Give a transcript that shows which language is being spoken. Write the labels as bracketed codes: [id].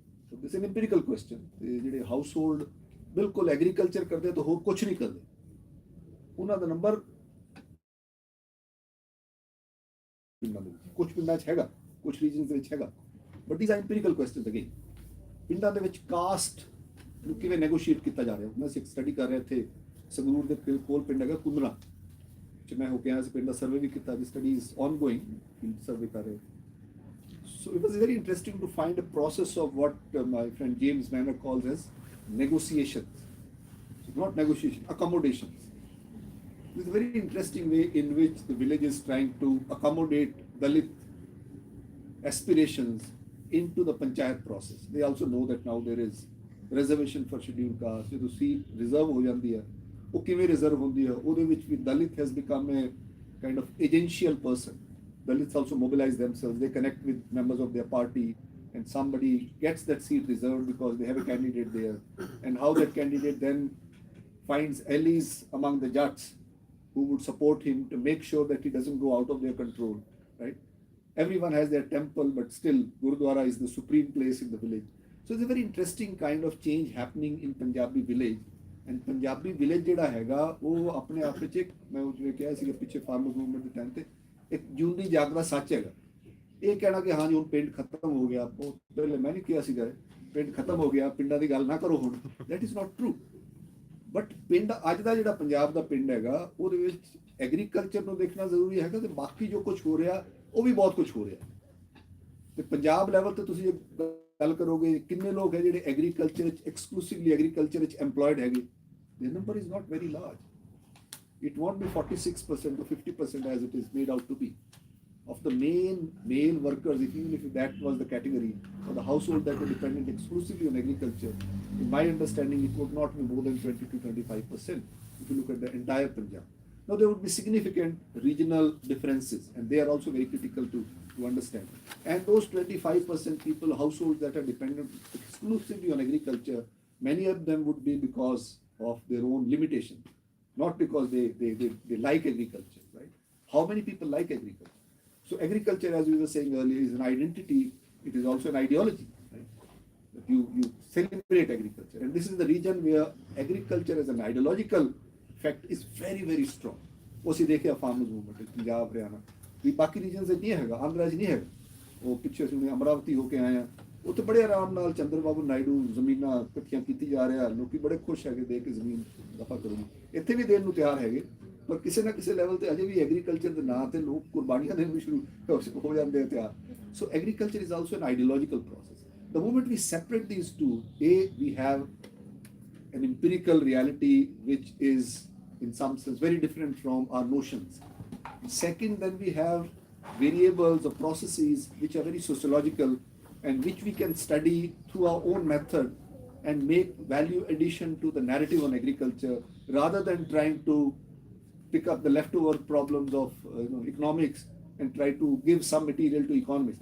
[en] So this is empirical question. [pa] ਤੇ ਜਿਹੜੇ house hold ਬਿਲਕੁਲ ਐਗਰੀਕਲਚਰ ਕਰਦੇ ਤਾਂ ਹੋਰ ਕੁਝ ਨਹੀਂ ਕਰਦੇ, ਉਹਨਾਂ ਦਾ ਨੰਬਰ ਪਿੰਡਾਂ ਦੇ ਵਿੱਚ, ਕੁਝ ਪਿੰਡਾਂ 'ਚ ਹੈਗਾ, ਕੁਝ ਰੀਜਨਸ ਦੇ ਵਿੱਚ ਹੈਗਾ, [en] But these are empirical questions again. [pa] ਪਿੰਡਾਂ ਦੇ ਵਿੱਚ ਕਾਸਟ ਨੂੰ ਕਿਵੇਂ ਨੈਗੋਸ਼ੀਏਟ ਕੀਤਾ ਜਾ ਰਿਹਾ। ਮੈਂ ਇੱਕ ਸਟੱਡੀ ਕਰ ਰਿਹਾ ਇੱਥੇ ਸੰਗਰੂਰ ਦੇ ਕੋਲ ਪਿੰਡ ਹੈਗਾ ਕੁੰਦਰਾ, ਚ ਮੈਂ ਹੋ ਕੇ ਆਇਆ ਸੀ, ਪਿੰਡ ਦਾ ਸਰਵੇ ਵੀ ਕੀਤਾ, [en] the study is ongoing, [pa] ਸਰਵੇ ਕਰ ਰਹੇ। [en] So it was very interesting to find a process of what my friend James Manner calls as negotiations. So not negotiation, accommodations. This is a very interesting way in which the village is trying to accommodate Dalit aspirations into the panchayat process. They also know that now there is reservation for scheduled caste. So seat reserve [pa] ho jandi hai, ਉਹ ਕਿਵੇਂ reserve ਹੁੰਦੀ ਹੈ, ਉਹਦੇ ਵਿੱਚ ਵੀ [en] Dalit has become a kind of agential person. Dalits also mobilize themselves, they connect with members of their party, and somebody gets that seat reserved because they have a candidate there, and how that candidate then finds allies among the Jats who would support him to make sure that he doesn't go out of their control, right? Everyone has their temple, but still Gurudwara is the supreme place in the village. So it's a very interesting kind of change happening in Punjabi village, [pa] and Punjabi village ਜਿਹੜਾ ਹੈਗਾ ਉਹ ਆਪਣੇ ਆਪ ਵਿੱਚ ਇੱਕ, ਮੈਂ ਉਹ ਜਿਵੇਂ ਕਿਹਾ ਸੀਗਾ ਪਿੱਛੇ ਫਾਰਮਰ ਮੂਵਮੈਂਟ ਦੇ ਟਾਈਮ ਤੇ, ਇੱਕ ਜਿਉਂਦੀ ਜਾਗਦਾ ਸੱਚ ਹੈਗਾ। ਇਹ ਕਹਿਣਾ ਕਿ ਹਾਂ ਜੀ ਹੁਣ ਪਿੰਡ ਖਤਮ ਹੋ ਗਿਆ, ਬਹੁਤ ਪਹਿਲੇ ਮੈਂ ਨਹੀਂ ਕਿਹਾ ਸੀਗਾ ਪਿੰਡ ਖਤਮ ਹੋ ਗਿਆ, ਪਿੰਡਾਂ ਦੀ ਗੱਲ ਨਾ ਕਰੋ ਹੁਣ, [en] That is not true. [pa] But ਪਿੰਡ ਅੱਜ ਦਾ ਜਿਹੜਾ ਪੰਜਾਬ ਦਾ ਪਿੰਡ ਹੈਗਾ ਉਹਦੇ ਵਿੱਚ ਐਗਰੀਕਲਚਰ ਨੂੰ ਦੇਖਣਾ ਜ਼ਰੂਰੀ ਹੈਗਾ, ਤੇ ਬਾਕੀ ਜੋ ਕੁਝ ਹੋ ਰਿਹਾ ਉਹ ਵੀ ਬਹੁਤ ਕੁਝ ਹੋ ਰਿਹਾ। ਤੇ ਪੰਜਾਬ ਲੈਵਲ ਤੇ ਤੁਸੀਂ ਗੱਲ ਕਰੋਗੇ ਕਿੰਨੇ ਲੋਕ ਹੈ ਜਿਹੜੇ ਐਗਰੀਕਲਚਰ ਵਿੱਚ ਐਕਸਕਲੂਸਿਵਲੀ ਐਗਰੀਕਲਚਰ ਵਿੱਚ ਐਮਪਲੋਇਡ ਹੈਗੇ, [en] the number is not very large. It won't be 46% or 50% as it is made out to be. Of the main male workers, even if that was the category, or the household that were dependent exclusively on agriculture, in my understanding, it would not be more than 20 to 25% if you look at the entire Punjab. Now, there would be significant regional differences, and they are also very critical to understand. And those 25% people, households that are dependent exclusively on agriculture, many of them would be because of their own limitation, not because they like agriculture, right? How many people like agriculture? So agriculture, as we were saying earlier, is an identity. It is also an ideology, right? That you celebrate agriculture, and this is the region where agriculture as an ideological fact is very, very strong. [hi] उसी देखे farmers movement, Punjab, Haryana, भी बाकी regions से नहीं है, आंध्रा जी नहीं है, वो पिछले सुने अमरावती होके आए हैं, [pa] ਉੱਥੇ ਬੜੇ ਆਰਾਮ ਨਾਲ ਚੰਦਰਬਾਬੂ ਨਾਇਡੂ ਜ਼ਮੀਨਾਂ ਇਕੱਠੀਆਂ ਕੀਤੀ ਜਾ ਰਿਹਾ, ਲੋਕੀ ਬੜੇ ਖੁਸ਼ ਹੈਗੇ ਦੇ ਕੇ ਜ਼ਮੀਨ ਦਫਾ ਕਰੂਗੀ, ਇੱਥੇ ਵੀ ਦੇਣ ਨੂੰ ਤਿਆਰ ਹੈਗੇ, ਪਰ ਕਿਸੇ ਨਾ ਕਿਸੇ ਲੈਵਲ ਤੇ ਅਜੇ ਵੀ ਐਗਰੀਕਲਚਰ ਦੇ ਨਾਂ ਤੇ ਲੋਕ ਕੁਰਬਾਨੀਆਂ ਦੇਣ ਨੂੰ ਸ਼ੁਰੂ ਹੋ ਜਾਂਦੇ ਆ ਤਿਆਰ। [en] So agriculture is also an ideological process. The moment we separate these two, we have an empirical reality which is in some sense very different from our notions. Second, then we have variables or processes which are very sociological and which we can study through our own method and make value addition to the narrative on agriculture, rather than trying to pick up the leftover problems of economics and try to give some material to economists.